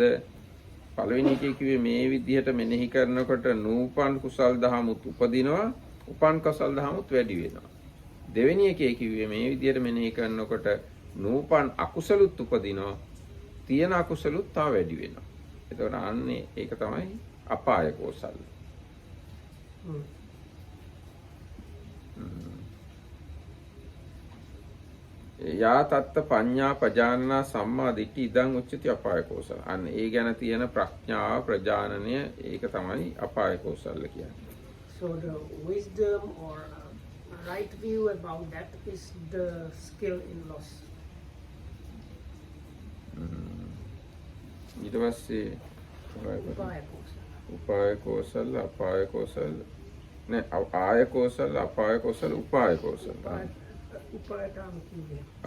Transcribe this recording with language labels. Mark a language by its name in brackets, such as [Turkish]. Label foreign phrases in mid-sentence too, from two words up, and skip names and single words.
[Sinhala] පළවෙනි එකේ කිව්වේ මේ විදිහට මෙනෙහි කරනකොට නූපන් කුසල් දහමුත් උපදිනවා. උපන් කුසල් දහමුත් වැඩි වෙනවා. දෙවෙනි එකේ කිව්වේ මේ විදිහට මෙනෙහි කරනකොට නූපන් අකුසලුත් උපදිනවා. තියෙන අකුසලුත් තව වැඩි වෙනවා. එතකොට අන්නේ ඒක තමයි [Pali] අපාය කෝසල්. යා තත්ත පඤ්ඤා පජානනා සම්මා දිට්ඨි ඉදං උච්චති අපාය කෝසල. [Sinhala] අන්න ඒ ගැන තියෙන ප්‍රඥාව ප්‍රජානනය ඒක තමයි [Pali] අපාය කෝසල [Sinhala] කියන්නේ. [English] So the wisdom or right view about that is the skill in loss. [Sinhala] ඊට පස්සේ [Pali] උපාය කෝසල අපාය කෝසල නෑ ආය කෝසල අපාය කෝසල උපාය කෝසල. [Sinhala] උපායටම කියන්නේ.